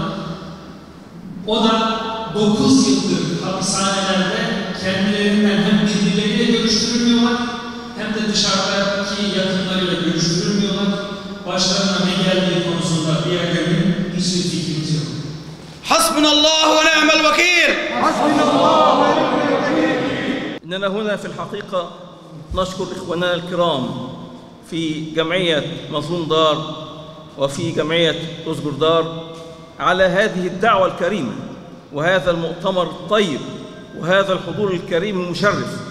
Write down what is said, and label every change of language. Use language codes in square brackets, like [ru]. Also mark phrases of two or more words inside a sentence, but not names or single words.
[tr] O da 9 yıldır hapishanelerde kendilerinden hem birbirleriyle görüştürülmüyorlar hem de dışarıdaki yakınlarıyla görüştürülmüyorlar. Başlarına ne geldiği konusunda diğerlerinin hiçbir fikrimiz yok. [ar] حسبنا الله ونعم الوكيل. حسبنا الله ونعم الوكيل. إننا هنا في الحقيقة نشكر إخواننا الكرام في جمعية مظلوم دار وفي جمعية أزجر دار على هذه الدعوة الكريمة وهذا المؤتمر الطيب وهذا الحضور الكريم المشرف.